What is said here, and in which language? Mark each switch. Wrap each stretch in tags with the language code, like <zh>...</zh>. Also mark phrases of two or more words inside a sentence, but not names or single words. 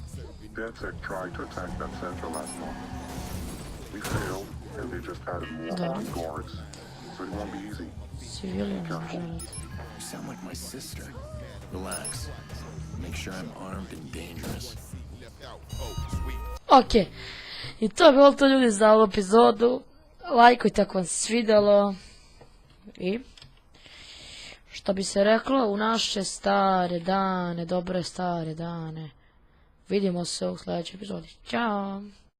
<en>DedSec tried to attack that center last month. We failed, and they just added more armed guards. So it won't be easy. Civilian želet. You sound like my sister. Relax. Make sure I'm armed and dangerous.</en> <hr>Ok. I to je bilo to ljudi za ovu epizodu. Lajkujte ako vam se svidjelo. I što bi se reklo, u naše stare dane, dobre stare dane. Vidimo se u sljedećoj epizodi. Ćao!</hr>